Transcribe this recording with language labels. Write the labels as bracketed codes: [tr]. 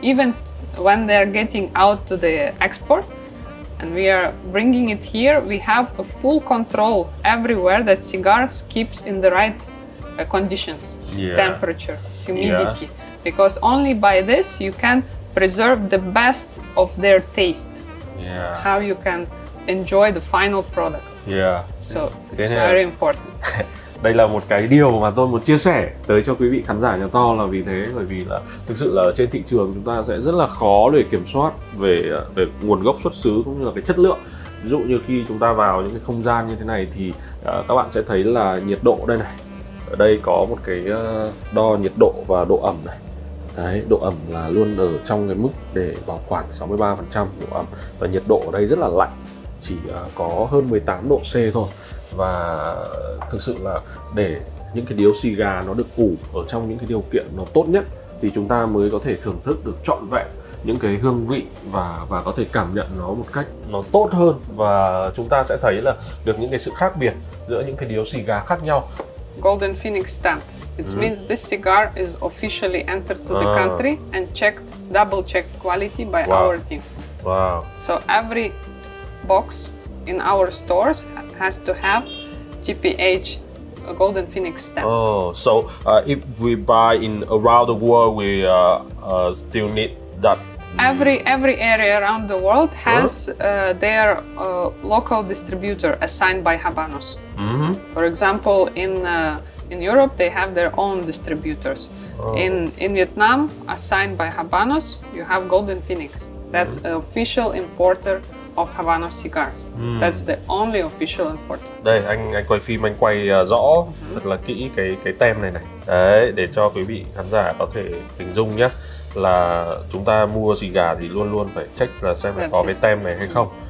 [en] Even when they are getting out to the export and we are bringing it here, we have a full control everywhere that cigars keeps in the right conditions, temperature, humidity, because only by this you can preserve the best of their taste. How you can enjoy the final product. So it's very important. [vi] Đây là một cái điều mà tôi muốn chia sẻ tới cho quý vị khán giả Nhà To là vì thế, bởi vì là thực sự là trên thị trường chúng ta sẽ rất là khó để kiểm soát về nguồn gốc xuất xứ cũng như là cái chất lượng. Ví dụ như khi chúng ta vào những cái không gian như thế này thì các bạn sẽ thấy là nhiệt độ đây này. Ở đây có một cái đo nhiệt độ và độ ẩm này. Đấy, độ ẩm là luôn ở trong cái mức để bảo quản 63% độ ẩm, và nhiệt độ ở đây rất là lạnh, chỉ có hơn 18 độ C thôi. Và thực sự là để những cái điếu xì gà nó được ủ ở trong những cái điều kiện nó tốt nhất thì chúng ta mới có thể thưởng thức được trọn vẹn những cái hương vị và có thể cảm nhận nó một cách nó tốt hơn, và chúng ta sẽ thấy là được những cái sự khác biệt giữa những cái điếu xì gà khác nhau. [en] Golden Phoenix stamp. It means this cigar is officially entered to the country and double checked quality by our team. Wow. So every box in our stores has to have GPH Golden Phoenix stamp. Oh, so if we buy in around the world, we still need that. Every area around the world has their local distributor assigned by Habanos. For example, in Europe, they have their own distributors. In Vietnam, assigned by Habanos, you have Golden Phoenix. That's an official importer of Habanos cigars. That's the only official importer. [vi] Đây anh quay phim, anh quay rõ thật là kỹ cái tem này. Đấy, để cho quý vị khán giả có thể hình dung nhé, là chúng ta mua xì gà thì luôn luôn phải check là xem là có cái tem này hay không.